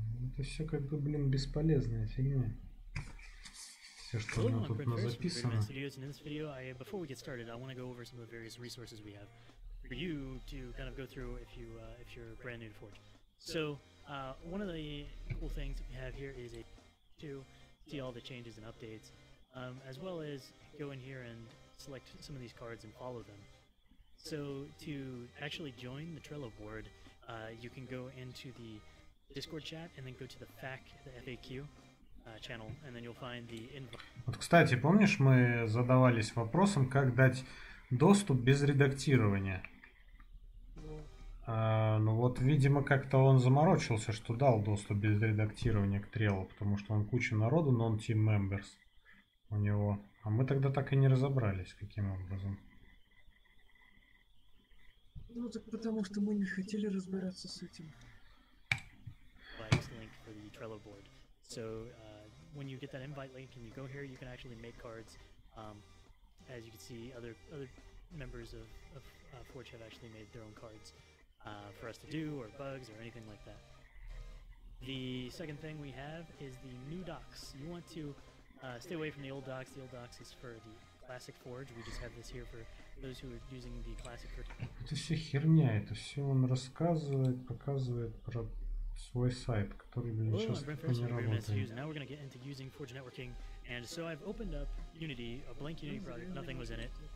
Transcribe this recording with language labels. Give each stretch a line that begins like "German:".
Russian: Это все как бы, блин, бесполезная фигня. Все, что у нас тут записано.
English: In this video, before we get started, I want to go over some of the various resources we have for you to kind of go through if you're brand new to Forge. So one of the cool things that we have here is to see all the changes and updates, as well as go in here and select some of these cards and follow them. So to actually join the Trello board, you can go into the Discord chat and then go to the FAQ channel, and then you'll find the invite.
Russian: Вот, кстати, помнишь, мы задавались вопросом, как дать доступ без редактирования? Ну вот, видимо, как-то он заморочился, что дал доступ без редактирования к Trello, потому что он куча народу,
English: non-team members
Russian: у него. А мы тогда так и не разобрались, каким образом. Ну так потому что мы не хотели разбираться с этим.
English: Link for the Trello board. So when you get that invite link and you go here, you can actually make cards. As you can see, other members of Forge have actually made their own cards for us to do, or bugs, or anything like that. The second thing we have is the new docs. You want to stay away from the old docs. The old docs is for the classic Forge. We just have this here for those who are using the classic Forge.
Russian: Это все херня, это все он рассказывает, показывает про свой сайт, который, блин, сейчас не работает.
English: Now we're going to get into using Forge networking, and so I've opened up Unity, a blank Unity project, nothing was in it.